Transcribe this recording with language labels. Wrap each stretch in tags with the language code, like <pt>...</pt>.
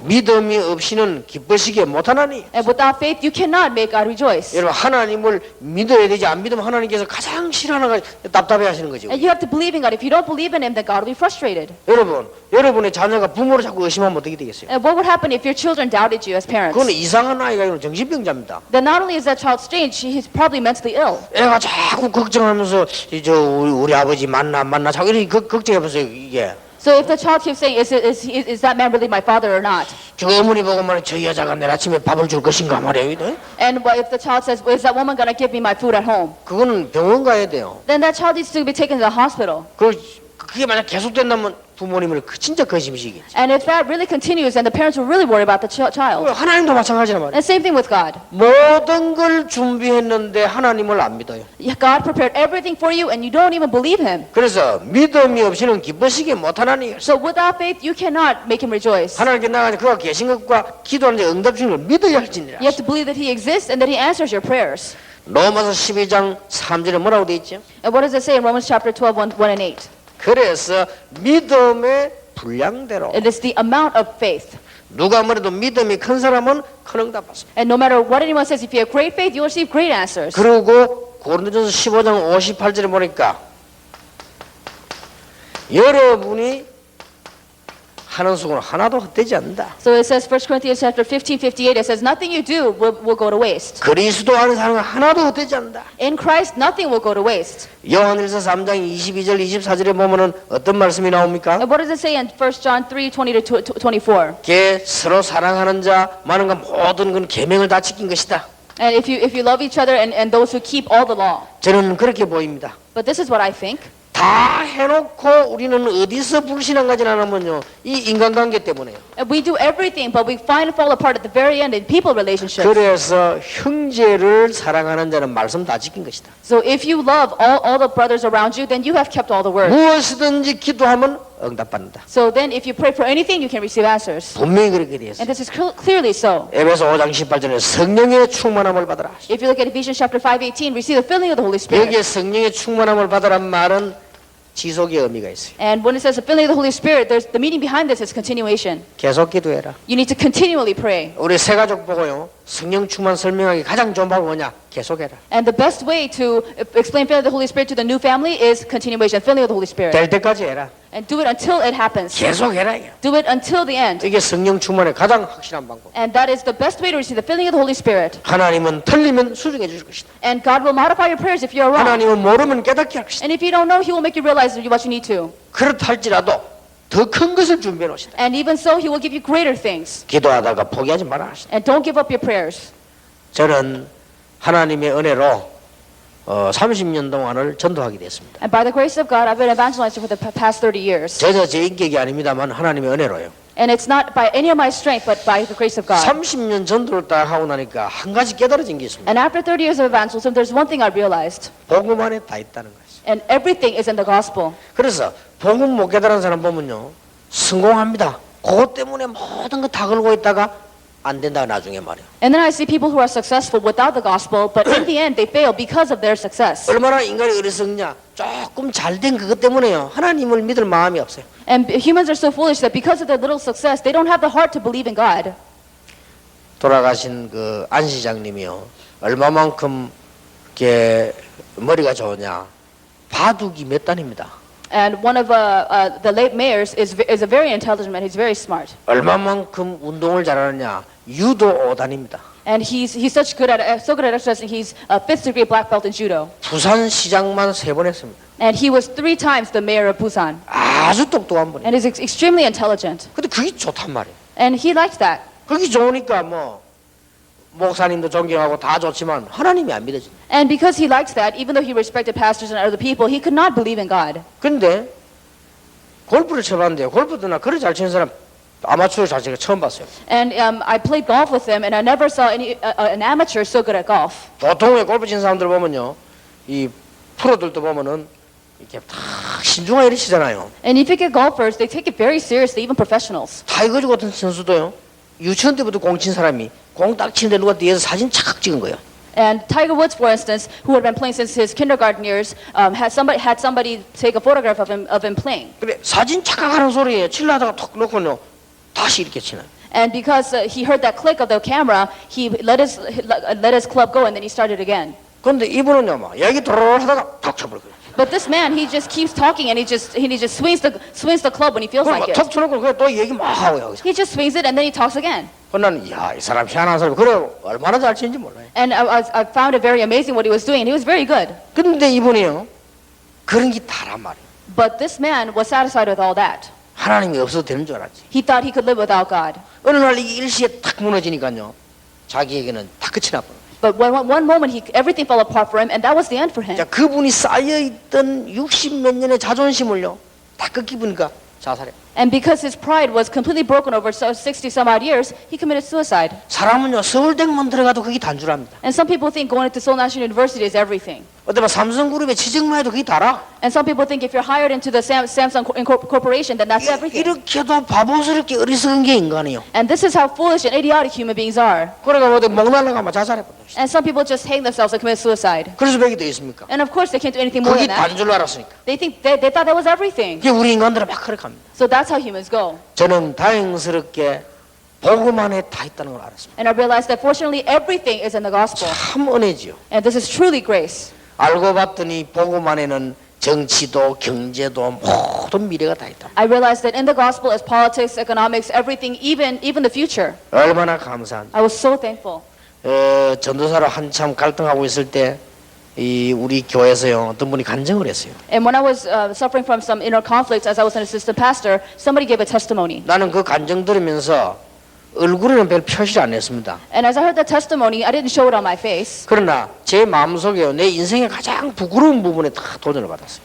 <ko>믿음이 없이는 기쁘시게 못하나니.</ko> <en>And without faith, you cannot make God rejoice.</en> <ko>여러분 하나님을 믿어야 되지 안 믿으면 하나님께서 가장 싫어하는 거 답답해하시는 거죠.</ko> <en>And you have to believe in God. If you don't believe in Him, then God will be frustrated.</en> <ko>여러분의 자녀가 부모를 자꾸 의심하면 어떻게 되겠어요?</ko> <en>And what would happen if your children doubted you as parents?</en> <ko>그건 이상한 아이가 아니라 정신병자입니다.</ko> <en>Then not only is that child strange, he's probably mentally ill.</en> <ko>애가 자꾸 걱정하면서 우리 아버지 만나 자꾸 이렇게 걱정해보세요 이게.</ko> <en>So if the child keeps saying, is that man really my father or not?</en> <ko>저 어머니 보고 말해 저 여자가 내일 아침에 밥을 줄 것인가 말이에요.</ko> <en>And if the child says, is that woman going to give me my food at home?</en> <ko>그거는 병원 가야 돼요.</ko> <en>Then that child needs to be taken to the hospital.</en> <ko>그게 만약 계속된다면 부모님을 진짜 근심이시겠지.</ko> <en>And if that really continues, then the parents will really worry about the child.</en> <ko>하나님도 마찬가지란 말이에요.</ko> <en>And same thing with God.</en> <ko>모든 걸 준비했는데 하나님을 안 믿어요.</ko> <en>God prepared everything for you and you don't even believe Him.</en> <ko>그래서 믿음이 없이는 기쁘시게 못하나니.</ko> <en>So without faith, you cannot make Him rejoice.</en> <ko>하나님께 나가서 그가 계신 것과 기도하는 데 응답 주는 걸 믿어야 할지니라.</ko> <en>You have to believe that He exists and that He answers your prayers.</en> <ko>로마서 12장 3절에 뭐라고 돼 있죠?</ko> <en>And what does it say in Romans chapter 12, 1 and 8?</en> <ko>그래서 믿음의 분량대로</ko> <en>It is the amount of faith.</en> <ko>누가 뭐래도 믿음이 큰 사람은 큰 응답 받습니다.</ko> <en>And no matter what anyone says, if you have great faith, you will receive great answers.</en> <ko>그리고 고린도전서 15장 58절에 보니까 여러분이 하는 수고는 하나도 헛되지 않는다.</ko> <en>So it says 1 Corinthians chapter 15:58. It says nothing you do will go to waste.</en> <ko>그리스도 안에 사는 건 하나도 헛되지 않는다.</ko> <en>In Christ, nothing will go to waste.</en> <ko>요한일서 3장 22절 24절에 보면은 어떤 말씀이 나옵니까?</ko> <en>And what does it say in 1 John 3:20-24?</en> <ko>게 서로 사랑하는 자 많은 건 모든 건 계명을 다 지킨 것이다.</ko> <en>And if you love each other and those who keep all the law.</en> <ko>저는 그렇게 보입니다.</ko> <en>But this is what I think.</en> <ko>다 해놓고 우리는 어디서 불신앙까지 나누면요 이 인간관계 때문에요.</ko> <en>And we do everything, but we find it fall apart at the very end in people relationships.</en> <ko>그래서 형제를 사랑하는 자는 말씀 다 지킨 것이다.</ko> <en>So if you love all the brothers around you, then you have kept all the word.</en> <ko>무엇이든지 기도하면 응답받는다.</ko> <en>So then if you pray for anything, you can receive answers.</en> <ko>분명히 그렇게 되어 있어요.</ko> <en>And this is clearly so.</en> <ko>에베소 5장 18절에 성령의 충만함을 받으라.</ko> <en>If you look at Ephesians chapter 5:18, receive the filling of the Holy Spirit.</en> <ko>여기에 성령의 충만함을 받으란 말은 지속의 의미가 있어요.</ko> <en>And when it says the filling of the Holy Spirit, there's the meaning behind this is continuation.</en> <ko>계속 기도해라.</ko> <en>You need to continually pray.</en> <ko>우리 세 가족 보고요. 성령 충만 설명하기 가장 좋은 방법은 뭐냐? 계속해라.</ko> <en>And the best way to explain filling of the Holy Spirit to the new family is continuation, filling of the Holy Spirit.</en> <ko>될 때까지 해라.</ko> <en>And do it until it happens.</en> <ko>계속해라. 이게.</ko> <en>Do it until the end.</en> <ko>이게 성령 충만의 가장 확실한 방법.</ko> <en>And that is the best way to receive the filling of the Holy Spirit.</en> <ko>하나님은 틀리면 수정해 주실 것이다.</ko> <en>And God will modify your prayers if you're wrong.</en> <ko>하나님은 모르면 깨닫게 할 것이다.</ko> <en>And if you don't know, He will make you realize what you need to.</en> <ko>그렇다 할지라도 더 큰 것을 준비해 놓으시다.</ko> <en>And even so, He will give you greater things.</en> <ko>기도하다가 포기하지 말아 하시다.</ko> <en>And don't give up your prayers.</en> <ko>저는 하나님의 은혜로 30년 동안을 전도하게 됐습니다.</ko> <en>And by the grace of God, I've been evangelizing for the past 30 years.</en> <ko>전혀 제 인격이 아닙니다만 하나님의 은혜로요.</ko> <en>And it's not by any of my strength, but by the grace of God.</en> <ko>30년 전도를 딱 하고 나니까 한 가지 깨달아진 게 있습니다.</ko> <en>And after 30 years of evangelism, there's one thing I realized.</en> <ko>복음 안에 다 있다는 거예요.</ko> <en>And everything is in the gospel.</en> <ko>그래서 복음 못 깨달은 사람 보면요 성공합니다. 그것 때문에 모든 거 다 걸고 있다가 안 된다 나중에 말이에요.</ko> <en>And then I see people who are successful without the gospel, but in the end they fail because of their success.</en> <ko>얼마나 인간이 어리석냐. 조금 잘된 그것 때문에요. 하나님을 믿을 마음이 없어요.</ko> <en>And humans are so foolish that because of their little success, they don't have the heart to believe in God.</en> <ko>돌아가신 그 안 시장님이요. 얼마만큼 이렇게 머리가 좋으냐. 바둑이 몇 단입니다.</ko> <en>And one of the late mayors is a very intelligent man. He's very smart.</en> <ko>얼마만큼 운동을 잘하느냐? 유도 5단입니다.</ko> <en>And he's so good at exercising. He's a 5th degree black belt in judo.</en> <ko>부산시장만 3번 했습니다.</ko> <en>And he was 3 times the mayor of Busan.</en> <ko>아주 똑똑한 분이에요.</ko> <en>And he's extremely intelligent.</en> <ko>근데 그게 좋단 말이에요.</ko> <en>And he liked that.</en> <ko>그게 좋으니까 뭐 목사님도 존경하고 다 좋지만 하나님이 안 믿어진다.</ko> <en>And because he liked that, even though he respected pastors and other people, he could not believe in God.</en> <ko>근데 골프를 쳐봤는데요. 골프도 나 그리 잘 치는 사람 아마추어 잘 치는 거 처음 봤어요.</ko> <en>And I played golf with him, and I never saw an amateur so good at golf.</en> <ko>보통의 골프 치는 사람들 보면요, 이 프로들도 보면은 이렇게 다 신중하게 치잖아요.</ko> <en>And if you get golfers, they take it very seriously, even professionals.</en> <ko>타이거즈 같은 선수도요. 유치원 때부터 공 친 사람이 공 딱 치는데 누가 뒤에서 사진 착 찍은 거예요.</ko> <en>And Tiger Woods, for instance, who had been playing since his kindergarten years, had somebody take a photograph of him playing.</en> <ko>그래 사진 착각하는 소리에 칠라다가 톡 놓고요 다시 이렇게 치나요.</ko> <en>And because he heard that click of the camera, he let his club go, and then he started again.</en> <ko>그런데 이분은요, 막 얘기 도로를 하다가 탁 쳐버려요.</ko> <en>But this man, he just keeps talking, and he just swings the club when he feels like it.</en> <ko>탁 쳐놓고 그래 또 얘기 막 하고요.</ko> <en>He just swings it, and then he talks again.</en> <ko>나는 야, 이 사람 희한한 사람. 그래 얼마나 잘 치는지 몰라요.</ko> <en>And I found it very amazing what he was doing, and he was very good.</en> <ko>근데 이분이요, 그런 게 다란 말이에요.</ko> <en>But this man was satisfied with all that.</en> <ko>하나님이 없어도 되는 줄 알았지.</ko> <en>He thought he could live without God.</en> <ko>어느 날 이게 일시에 탁 무너지니까요, 자기에게는 다 끝이 나버려.</ko> <en>But one moment, everything fell apart for him, and that was the end for him.</en> <ko>자, 그분이 쌓여있던 60몇 년의 자존심을요, 다 꺾이보니까 자살해.</ko> <en>And because his pride was completely broken over 60 some odd years, he committed suicide.</en> <ko>사람은요, 서울대학만 들어가도 그게 단 줄 압니다.</ko> <en>And some people think going to Seoul National University is everything.</en> <ko>어떤 삼성그룹에 취직만 해도 그게 다라.</ko> <en>And some people think if you're hired into the Samsung Corporation, then that's everything.</en> <ko>이렇게도 바보스럽게 어리석은 게 인간이요.</ko> <en>And this is how foolish and idiotic human beings are.</en> <ko>그러니까 어디 목 날라가면 자살해버려.</ko> <en>And some people just hang themselves and commit suicide.</en> <ko>그래서 백이 더 있습니까?</ko> <en>And of course, they can't do anything more</en> <ko>그게</ko> <en>than that.</en> <ko>단 줄 알았으니까.</ko> <en>They thought that was everything.</en> <ko>그게 우리 인간들은 막 그렇게 합니다.</ko> <en>So that's how humans go.</en> <ko>저는 다행스럽게 복음 안에 다 있다는 걸 알았습니다.</ko> <en>And I realized that fortunately, everything is in the gospel.</en> <ko>참 은혜지요.</ko> <en>And this is truly grace.</en> <ko>알고 봤더니 복음 안에는 정치도 경제도 모든 미래가 다 있다.</ko> <en>I realized that in the gospel is politics, economics, everything, even the future.</en> <ko>얼마나 감사한지.</ko> <en>I was so thankful.</en> <ko>전도사로 한참 갈등하고 있을 때 이 우리 교회에서요 어떤 분이 간증을 했어요.</ko> <en>And when I was suffering from some inner conflicts as I was an assistant pastor, somebody gave a testimony.</en> <ko>나는 그 간증 들으면서 얼굴에는 별 표시를 안 했습니다.</ko> <en>And as I heard the testimony, I didn't show it on my face.</en> <ko>그러나 제 마음속에요 내 인생의 가장 부끄러운 부분에 다 도전을 받았어요.</ko>